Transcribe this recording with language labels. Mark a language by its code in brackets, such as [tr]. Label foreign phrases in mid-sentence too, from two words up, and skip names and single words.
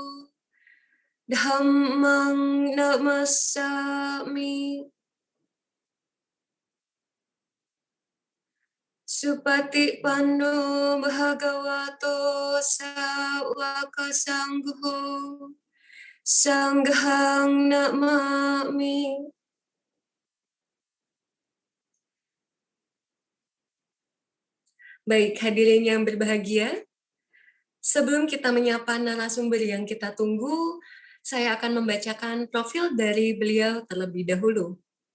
[pi] Dhammang Namasami Supatipanno Bhagavato Sawaka Sangho Sanghang Namami. [id] Baik, hadirin yang berbahagia, sebelum kita menyapa narasumber yang kita tunggu, saya akan membacakan profil dari beliau terlebih dahulu.